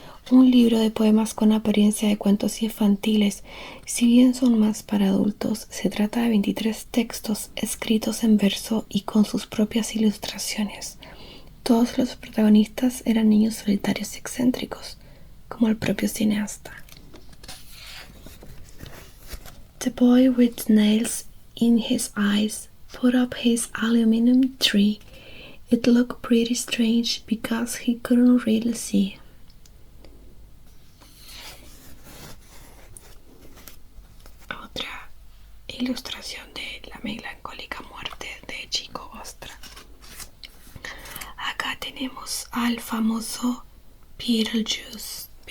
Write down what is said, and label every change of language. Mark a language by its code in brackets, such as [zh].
[es] Un libro de poemas con apariencia de cuentos infantiles. Si bien son más para adultos, se trata de 23 textos escritos en verso y con sus propias ilustraciones. Todos los protagonistas eran niños solitarios y excéntricos, como el propio cineasta. [en] The boy with nails in his eyes put up his aluminum tree. It looked pretty strange because he couldn't really see. [es] Otra ilustración de La melancólica muerte de Chico Ostra. Acá tenemos al famoso Beetlejuice.